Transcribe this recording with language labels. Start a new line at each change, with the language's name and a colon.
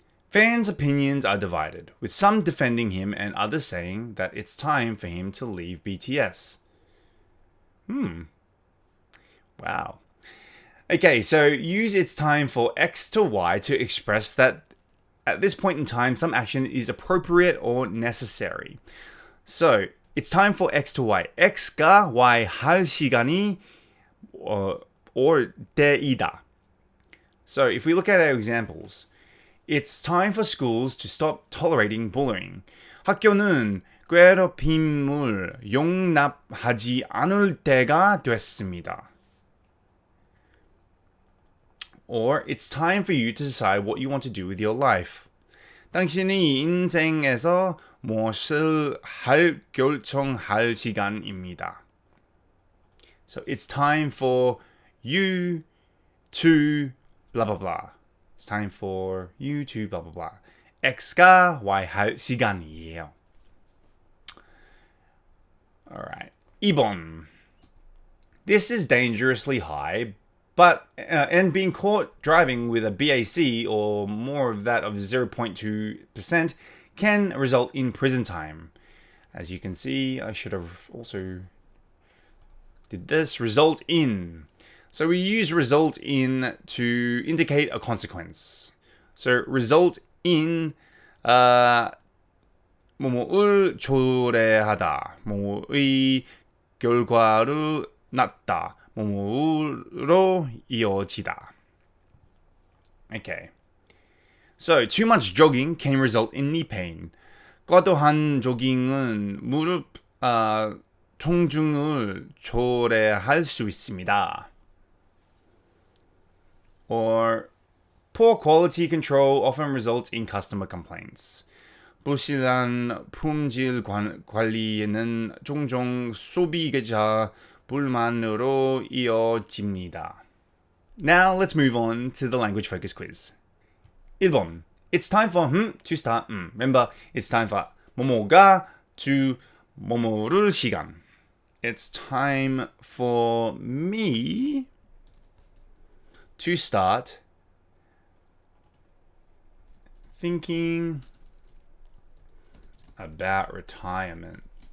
English: Fans' opinions are divided, with some defending him and others saying that it's time for him to leave BTS. Wow. Okay, so use it's time for X to Y to express that at this point in time, some action is appropriate or necessary. So, it's time for X to Y.
Korean: X가 Y 할 시간이 or 때이다.
English: So, if we look at our examples, it's time for schools to stop tolerating bullying.
Korean: 학교는 괴롭힘을 용납하지 않을 때가 됐습니다.
English: Or, it's time for you to decide what you want to do with your life.
Korean: 당신이 인생에서 무엇을 할 결정할 시간입니다.
English: So, it's time for you to blah blah blah. It's time for you to blah blah blah.
Korean: X가 Y 할 시간이에요.
English: Alright. 2번. This is dangerously high, but and being caught driving with a BAC or more of that of 0.2% can result in prison time. As you can see, I should have also did this. Result in. So we use result in to indicate a consequence. So result in
Korean: 뭐뭐을 초래하다. 뭐뭐의 결과를 낳다. 뭐뭐로 이어지다. Okay.
English: So, too much jogging can result in knee pain.
Korean: 과도한 조깅은 무릎 통증을 초래할 수 있습니다.
English: Or, poor quality control often results in customer complaints.
Korean: 부실한 품질 관리는 종종 소비자 불만으로 이어집니다.
English: Now let's move on to the language focus quiz. 1번. It's time for to start. Remember, it's time for 뭐뭐가 to 뭐뭐를 시간. It's time for me to start thinking about retirement.